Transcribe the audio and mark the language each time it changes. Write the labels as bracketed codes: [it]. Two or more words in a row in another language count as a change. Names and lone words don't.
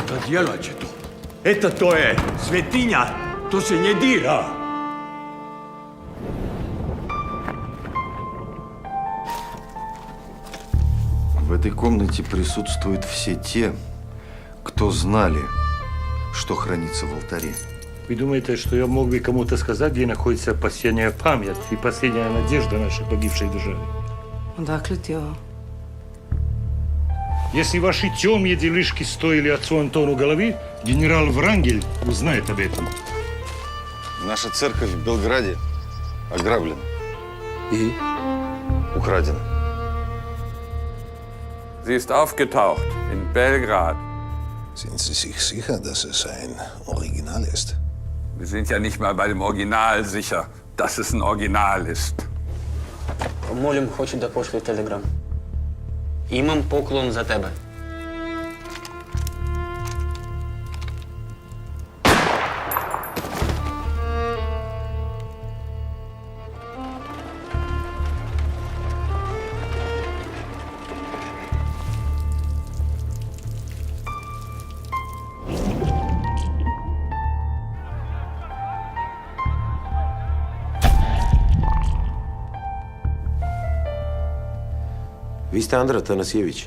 [sr] djelat će to. Eto, to je svetinja, to se ne dira. [ru] В этой комнате присутствуют все те, кто знали, что хранится в алтаре. Вы думаете, что я мог бы кому-то сказать, где находится последняя память и последняя надежда нашей погибшей державы? [sr] Odakle ti ovo? [ru] Если ваши темные делишки стоили отцу Антону головы, генерал Врангель узнает об этом. Наша церковь в Белграде ограблена. И? Украдена. [de] Sie ist aufgetaucht in Belgrad. Sind Sie sich sicher, dass es ein Original ist? Wir sind ja nicht mal bei dem Original sicher, dass es ein Original ist. [sr] Молім, хочу да пошлю телеграм. Імам поклон за тебе. Vi ste Andra Tanasijević.